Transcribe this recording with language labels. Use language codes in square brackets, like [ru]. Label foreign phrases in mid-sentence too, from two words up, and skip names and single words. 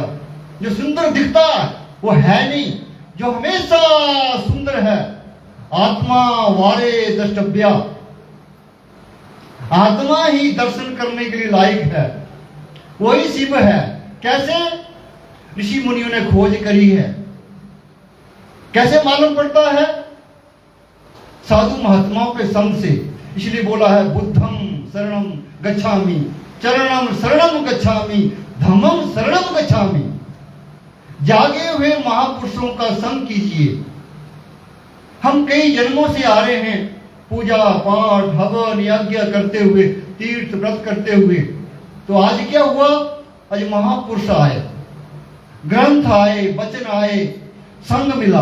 [hi] जो सुंदर दिखता वो है नहीं। जो हमेशा सुंदर है, [sa] आत्मा वारे द्रष्टव्या, [hi] आत्मा ही दर्शन करने के लिए लायक है, वही शिव है। कैसे? ऋषि मुनियों ने खोज करी है। कैसे मालूम पड़ता है? साधु महात्माओं के संग से। इसलिए बोला है [pi] बुद्धम शरणम गच्छामि, चरणम शरणम गच्छामि, धम्मम शरणम गच्छामि। [hi] जागे हुए महापुरुषों का संग कीजिए। हम कई जन्मों से आ रहे हैं पूजा पाठ हवन यज्ञ करते हुए, तीर्थ व्रत करते हुए। तो आज क्या हुआ? आज महापुरुष आए, ग्रंथ आए, वचन आए, संग मिला।